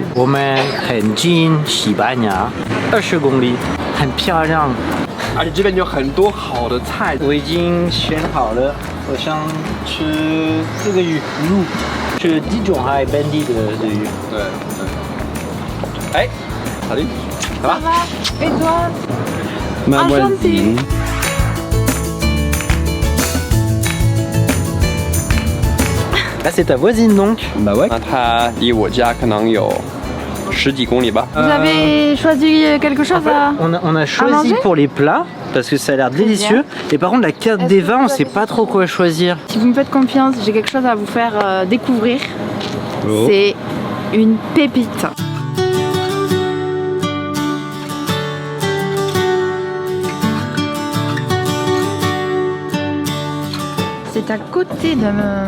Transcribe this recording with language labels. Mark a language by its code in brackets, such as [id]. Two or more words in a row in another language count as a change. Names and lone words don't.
[zh] 我们很近西班牙，20公里，很漂亮。而且这边有很多好的菜。我已经选好了，我想吃这个鱼，是地中海本地的鱼。 [fr] 对。哎 ，salut，ça va？ Et toi？ Ma voisine。 Ah, c'est ta voisine donc? Bah ouais. [zh] 那它离我家可能有10几公里吧。 [fr] Vous avez choisi quelque chose à... On a choisi manger pour les plats parce que ça a l'air délicieux. Et par contre, la carte des vins, on sait pas trop quoi choisir. Si vous me faites confiance, j'ai quelque chose à vous faire découvrir. Oh. C'est une pépite. C'est à côté d'un...